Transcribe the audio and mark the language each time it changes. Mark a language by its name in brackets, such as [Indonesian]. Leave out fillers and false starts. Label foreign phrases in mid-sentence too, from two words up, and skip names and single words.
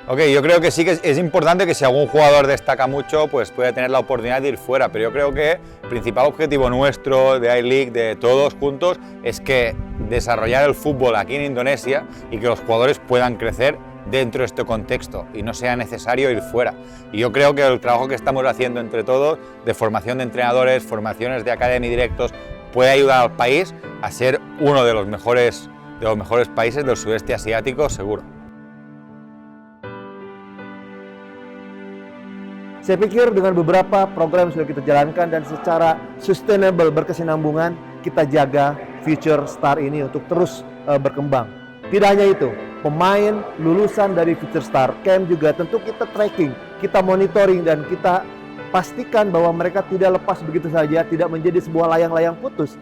[Spanish] Ok, yo creo que sí que es importante que si algún jugador destaca mucho, pues puede tener la oportunidad de ir fuera, pero yo creo que el principal objetivo nuestro, de I-League, de todos juntos, es que desarrollar el fútbol aquí en Indonesia y que los jugadores puedan crecer dentro de este contexto y no sea necesario ir fuera. Y yo creo que el trabajo que estamos haciendo entre todos, de formación de entrenadores, formaciones de academy directos, puede ayudar al país a ser uno de los mejores países del sudeste asiático, seguro. [Indonesian] Saya pikir dengan beberapa program yang sudah kita jalankan dan secara sustainable, berkesinambungan, kita jaga Future Star ini untuk terus berkembang. Tidak hanya itu, pemain lulusan dari Future Star Camp juga tentu kita tracking, kita monitoring, dan kita pastikan bahwa mereka tidak lepas begitu saja, tidak menjadi sebuah layang-layang putus.